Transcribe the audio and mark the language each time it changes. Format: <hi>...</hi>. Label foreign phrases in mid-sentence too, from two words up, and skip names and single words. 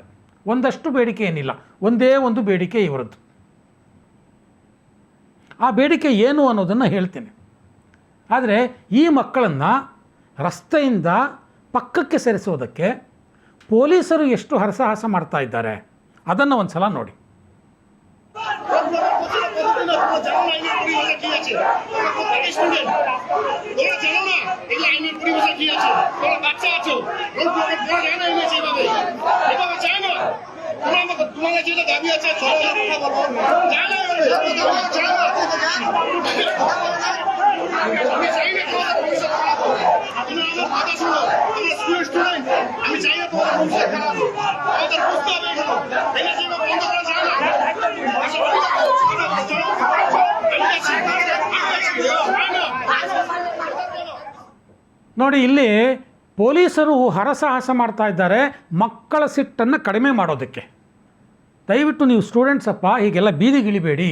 <kn>ಒಂದಷ್ಟು ಬೇಡಿಕೆ ಏನಿಲ್ಲ, ಒಂದೇ ಒಂದು ಬೇಡಿಕೆ ಇವರದ್ದು. ಆ ಬೇಡಿಕೆ ಏನು ಅನ್ನೋದನ್ನು ಹೇಳ್ತೇನೆ. ಆದರೆ ಈ ಮಕ್ಕಳನ್ನು ರಸ್ತೆಯಿಂದ ಪಕ್ಕಕ್ಕೆ ಸರಿಸೋದಕ್ಕೆ ಪೊಲೀಸರು ಎಷ್ಟು ಹರಸಾಹಸ ಮಾಡ್ತಾ ಇದ್ದಾರೆ ಅದನ್ನು ಒಂದು ಸಲ ನೋಡಿ.</kn> <bn>তোমাদের যেটা দাবি আছে আমি চাই না তোমাদের ভবিষ্যৎ খারাপ হোক। তুমি আমার কথা শুনো, আমরা স্টুডেন্ট, আমি চাই না তোমাদের ভবিষ্যৎ খারাপ হোক। আমাদের বুঝতে হবে এগুলো, এটা যেন বন্ধ করা যায় না।</bn> <kn>ನೋಡಿ, ಇಲ್ಲಿ ಪೊಲೀಸರು ಹರಸಾಹಸ ಮಾಡ್ತಾ ಇದ್ದಾರೆ ಮಕ್ಕಳ ಸಿಟ್ಟನ್ನು ಕಡಿಮೆ ಮಾಡೋದಕ್ಕೆ. ದಯವಿಟ್ಟು ನೀವು ಸ್ಟೂಡೆಂಟ್ಸ್ ಅಪ್ಪ ಹೀಗೆಲ್ಲ ಬೀದಿಗಿಳಿಬೇಡಿ.</kn>